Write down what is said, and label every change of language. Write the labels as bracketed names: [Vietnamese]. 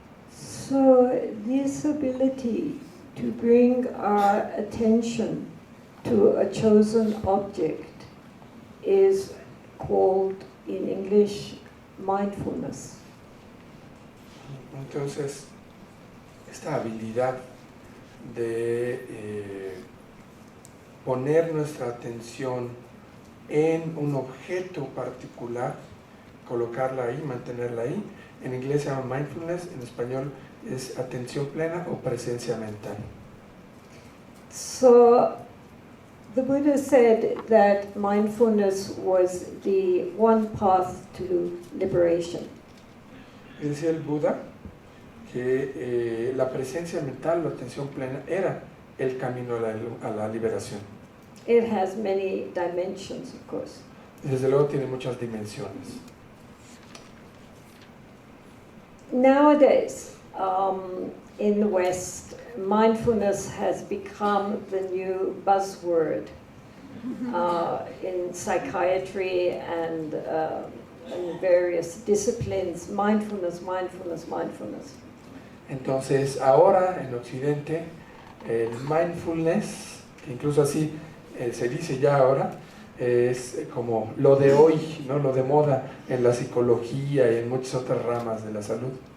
[English] So this ability to bring our attention to a chosen object is called in English mindfulness. [Spanish] Entonces, esta habilidad de poner nuestra atención en un objeto particular, colocarla ahí, mantenerla ahí, en inglés se llama mindfulness, en español es atención plena o presencia mental. [English] So the Buddha said that mindfulness was the one path to liberation. [Spanish] Y decía el Buda que la presencia mental, la atención plena, era el camino a la liberación. [English] It has many dimensions, of course. [Spanish] Y desde luego tiene muchas dimensiones. [English] Nowadays, in the West, mindfulness has become the new buzzword in psychiatry and in various disciplines. Mindfulness, mindfulness, mindfulness. [Spanish] Entonces, ahora en Occidente, el mindfulness, que incluso así se dice ya ahora, es como lo de hoy, ¿no? Lo de moda en la psicología y en muchas otras ramas de la salud.